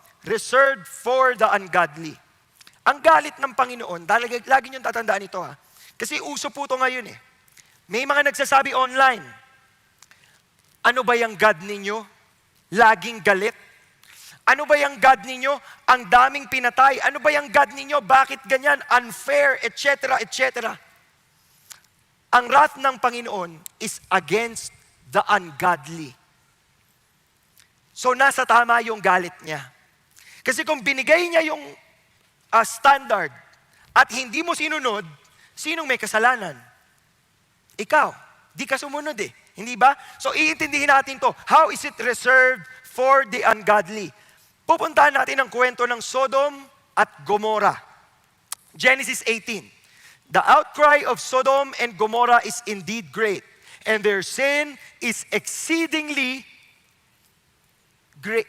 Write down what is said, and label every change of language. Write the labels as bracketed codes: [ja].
[en] Reserved for the ungodly. [tl] Ang galit ng Panginoon, lagi niyong tatandaan ito Kasi uso po ito ngayon May mga nagsasabi online, ano ba yung God ninyo? Laging galit. Ano ba yung God ninyo? Ang daming pinatay. Ano ba yung God ninyo? Bakit ganyan? Unfair, etc., etc. [en] Ang wrath [tl] ng Panginoon [en] is against the ungodly. [tl] So nasa tama yung galit niya. Kasi kung binigay niya yung standard at hindi mo sinunod, sinong may kasalanan? Ikaw. Di ka sumunod Hindi ba? So iintindihin natin to. [en] How is it reserved for the ungodly? [tl] Pupuntahan natin ang kwento ng Sodom at Gomorrah. [en] Genesis 18. The outcry of Sodom and Gomorrah is indeed great, and their sin is exceedingly great.